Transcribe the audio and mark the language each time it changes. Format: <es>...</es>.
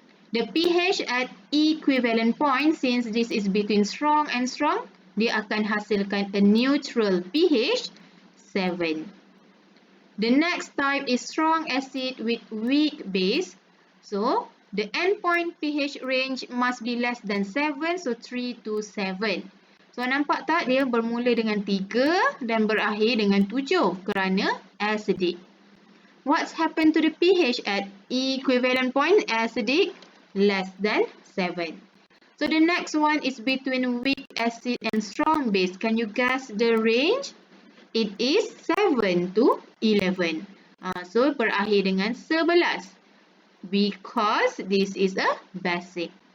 <en>The pH at equivalent point, since this is between strong and strong,</en> <ms>dia akan hasilkan</ms> <en>a neutral pH 7. The next type is strong acid with weak base. So the endpoint pH range must be less than 7, so 3 to 7.</en> <ms>So nampak tak dia bermula dengan 3 dan berakhir dengan 7 kerana acidic.</ms> <en>What's happened to the pH at equivalent point? Acidic, less than 7. So the next one is between weak acid and strong base. Can you guess the range? It is 7 to 11. So</en> <ms>berakhir dengan</ms> <en>11. Because this is a basic.</en>